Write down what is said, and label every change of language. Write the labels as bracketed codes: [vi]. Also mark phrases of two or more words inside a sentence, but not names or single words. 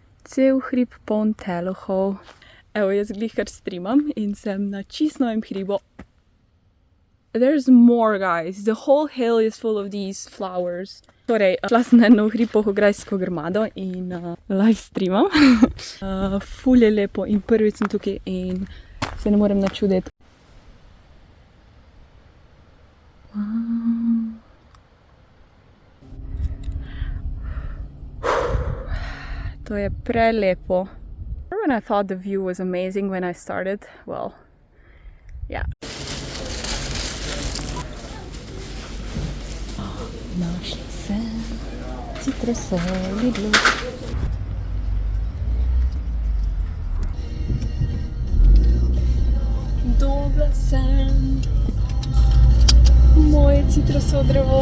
[sl] cel hrib poln telohov. Evo, jaz glihkar streamam in sem na čisto novem hribu. [en] There's more, guys. The whole hill is full of these flowers. [sl] Torej, šla sem na eno hrib Polhograjsko grmado in live streamam. Ful je lepo in prvič sem tukaj in se ne morem načuditi. To je prelepo. [en] When I thought the view was amazing when I started, well, yeah. [sl] Našla sem citrusov Lidlu. Dobila sem moje citrusov drevo.